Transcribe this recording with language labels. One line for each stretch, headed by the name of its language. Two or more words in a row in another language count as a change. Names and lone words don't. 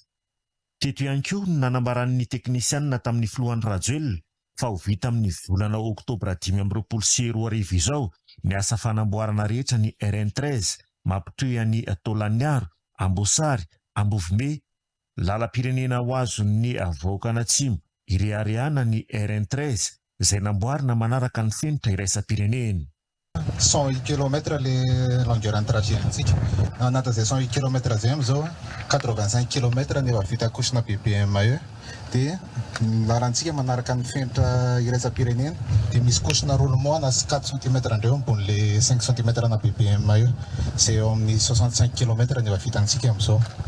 Malagasy: Teto ihany koa nanambaran'ny teknisianina tamin'ny filohan'ny Rajoelina fa ho vita amin'ny volana Oktobra 2022 izao ny asa fanamboarana rehetra ny RN13 mampitoy an'ny Tolagnaro, Ambosary, Ambovombe, lalam-pirenena ho azon'ny vahoaka Atsimo iriariana ny RN13 izay namboarina manaraka ny fenitra iraisam-pirenena.
French: 108 km le longueur en trajet antsika.
Malagasy: Anatin'izay 108 km zay amizao 85 km ny efa vita kotrona BBM eo. Dia larantsika manaraka ny fenitra iraisam-pirenena dia misy kotrona roulement na 4 cm andreo ambon'le 5 cm na BBM eo. Izay eo amin'ny 65 km ny efa vitantsika amizao.